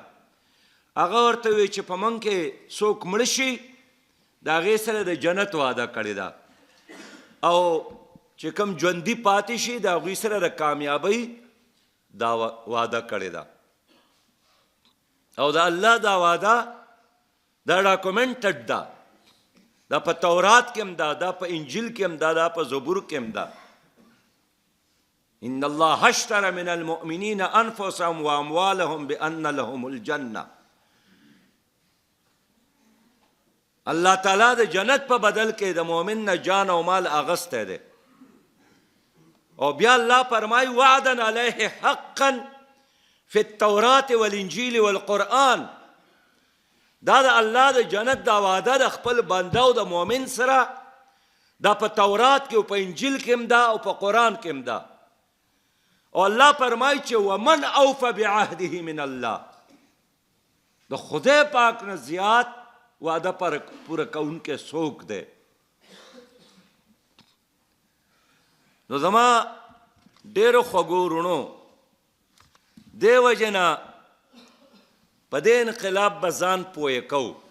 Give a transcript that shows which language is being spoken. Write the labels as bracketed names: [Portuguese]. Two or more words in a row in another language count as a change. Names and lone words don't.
[Pashto] هغه ورته وی چې په من کې څوک مړ شي د هغې سره د جنت وعده کړې ده، او چې کوم ژوندي پاتې شي د هغوی سره د کامیابۍ دا وعده کړې ده. او د الله دا وعده دا ډاکومنټډ ده، دا په تورات کې هم ده، دا په انجیل کې هم ده، دا په زبور کې هم ده. [Arabic] ان الله اشترى من المؤمنین انفسهم واموالهم بان لهم الجنه. [Pashto] الله تعالی د جنت په بدل کې د مؤمن نه جان او مال اغسته ده. او بیا الله فرمای [Arabic] وعدا علیه حقا فی التوراة والانجیل والقرآن. [Pashto] دا د الله د جنت دا وعده د خپل بنده او د مؤمن سره دا په تورات کې او په انجیل کې هم ده او په قرآن کې هم ده. او الله فرمای چې [Arabic] ومن اوفى بعهده من الله، [Pashto] د خدای پاک نه زیات وعده پر پوره کوونکی څوک دی؟ نو زما ډېرو خوږو وروڼو، دې وجې نه په دې انقلاب به ځان پوه کوو.